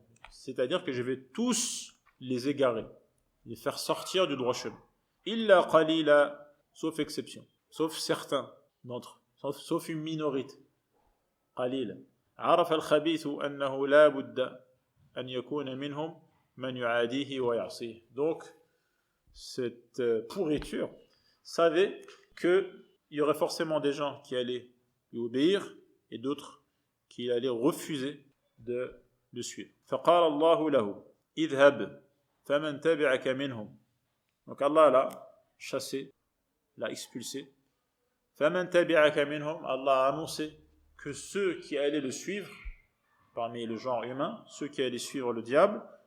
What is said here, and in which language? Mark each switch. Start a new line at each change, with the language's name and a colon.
French: c'est-à-dire que je vais tous les égarer, les faire sortir du droit chemin.
Arabic: Illa qalila,
French: sauf exception, sauf certains d'entre eux, sauf une minorité.
Arabic: Qalila. عرف الخبيث أنه لا بد أن يكون منهم من يعاديه ويعصيه.
French: Donc cette pourriture savait qu'il y aurait forcément des gens qui allaient lui obéir et d'autres qui allaient refuser de le suivre.
Arabic: فقال الله له اذهب فمن تبعك منهم.
French: Donc Allah l'a chassé, l'a expulsé.
Arabic: فمن تبعك منهم,
French: Allah a annoncé que ceux qui allaient le suivre parmi le genre humain, ceux qui allaient suivre le diable,